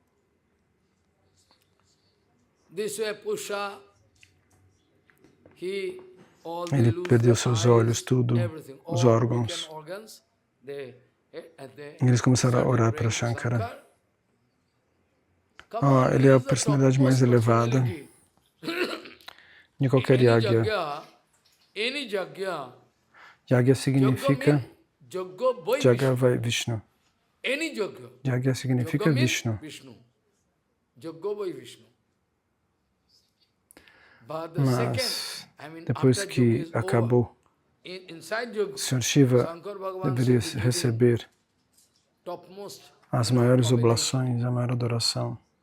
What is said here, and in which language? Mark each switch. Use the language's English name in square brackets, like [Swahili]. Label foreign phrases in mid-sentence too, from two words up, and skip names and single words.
[Portuguese] Ele perdeu seus olhos, tudo, os órgãos. Eles começaram a orar para Shankara. Ele é a personalidade mais elevada de qualquer yagya. Yagya significa Jagavai Vishnu. Yagya significa Vishnu. Mas, depois que acabou, o Sr. Shiva deveria receber as maiores oblações, a maior adoração.